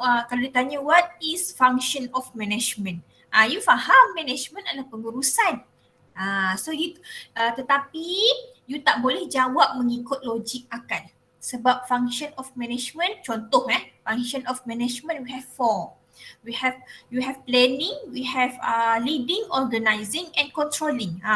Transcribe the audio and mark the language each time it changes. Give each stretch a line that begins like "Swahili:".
Malay: Kalau dia tanya,
English: what is function of management?
Malay: You faham management adalah pengurusan. Tetapi you tak boleh jawab mengikut logik akal.
English: Sebab function of management, contoh function of management we have 4. You have planning, we have leading, organizing and controlling.